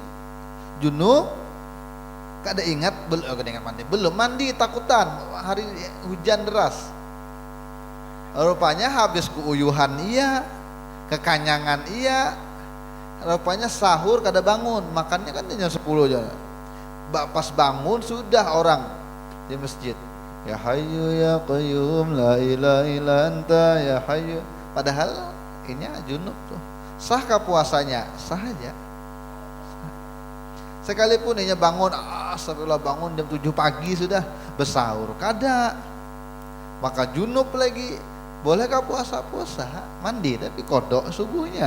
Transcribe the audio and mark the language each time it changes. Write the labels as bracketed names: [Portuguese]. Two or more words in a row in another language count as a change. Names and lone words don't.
[Banjar] Junub kada ingat belum mandi takutan hari hujan deras. Rupanya habis keuyuhan iya, kekanyangan iya. Rupanya sahur kada bangun, makannya kan jam 10 aja. Pas bangun sudah orang di masjid. [Arabic] يا حي يا قيوم لا إله إلا أنت يا حي. [Banjar] Padahal ini junub tuh. Sahkah puasanya? Sah aja. Sekalipun hanya bangun, astagfirullah bangun jam 7 pagi sudah bersahur, kada. Maka junub lagi, bolehkah puasa? Puasa, mandi tapi kodok subuhnya.